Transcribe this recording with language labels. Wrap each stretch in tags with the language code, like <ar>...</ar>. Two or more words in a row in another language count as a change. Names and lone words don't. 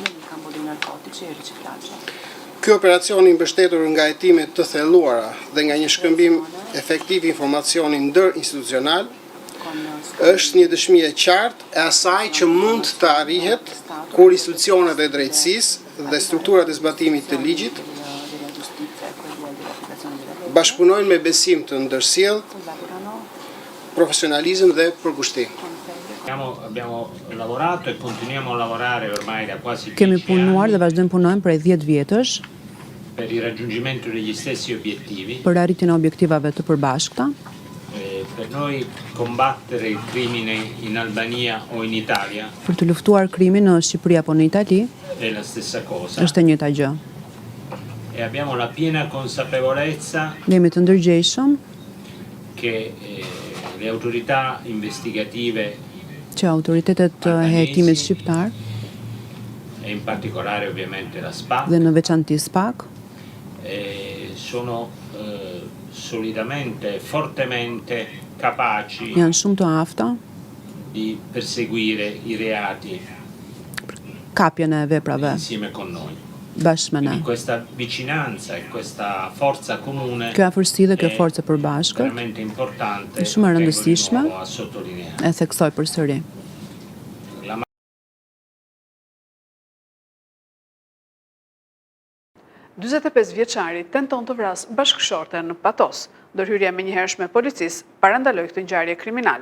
<sq>Ky operacion i mbështetur nga hetime të thelluara dhe nga një shkëmbim efektiv informacioni ndërinstitucional është një dëshmi e qartë e asaj që mund të arrihet kur institucionet e drejtësisë dhe strukturat e zbatimit të ligjit bashkëpunojnë me besim të ndërsjellë, profesionalizëm dhe përkushtim. Kemi punuar dhe vazhdojmë punojmë prej 10 vjetësh për arritjen e objektivave të përbashkëta.</sq> <it>Per noi combattere il crimine in Albania o in Italia</it> <sq>Për të luftuar krimin në Shqipëri apo në Itali</sq> <it>è la stessa cosa.</it> <sq>Është e njëjta gjë.</sq> <it>E abbiamo la piena consapevolezza</it> <sq>Jemi të ndërgjegjshëm</sq> <it>che le autorità investigative</it> <sq>që autoritetet e hetimit shqiptar</sq> <it>e in particolare ovviamente la SPAK</it> <sq>dhe në veçanti SPAK</sq> <it>sono solidamente, fortemente capaci</it> <sq>janë shumë të afta</sq> <it>di perseguire i reati</it> <sq>kapjen e veprave</sq> <it>insieme con noi.</it> <sq>Bashkë me ne.</sq> <it>Questa vicinanza e questa forza comune</it> <sq>Kjo afërsi dhe kjo forcë e përbashkët</sq> <it>veramente importante</it> <sq>është shumë e rëndësishme</sq> <it>a sottolineare.</it> <sq>e theksoj përsëri. 45 vjeçari tenton të vras bashkëshorten në Patos. Ndërhyrja menjëhershme e policisë parandaloi këtë ngjarje kriminale.</sq>